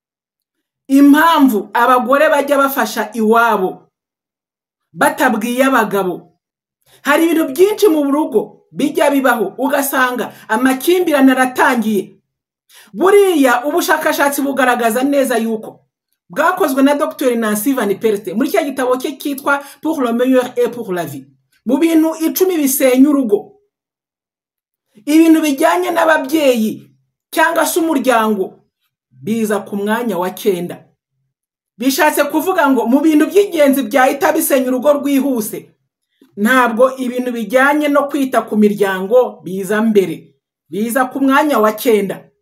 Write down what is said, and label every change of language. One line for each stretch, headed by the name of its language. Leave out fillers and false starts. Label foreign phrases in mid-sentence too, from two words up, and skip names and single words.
Kinyarwanda: Impamvu abagore bajya bafasha iwabo batabwiye abagabo. Hari ibintu byinshi mu rugo bijya bibaho ugasanga amakimbirane aratangiye. Buriya ubushakashatsi bugaragaza neza yuko bwakozwe na Dr Nancy Van Perte muri cya gitabo cye cyitwa Pour le meilleur et pour la vie. Mu bintu 10 bisenya urugo, ibintu bijyanye n'ababyeyi cyangwa se umuryango biza ku mwanya wa 9. Bishatse kuvuga ngo mu bintu by'ingenzi byahita bisenya urugo rwihuse, ntabwo ibintu bijyanye no kwita ku miryango biza mbere, biza ku mwanya wa 9.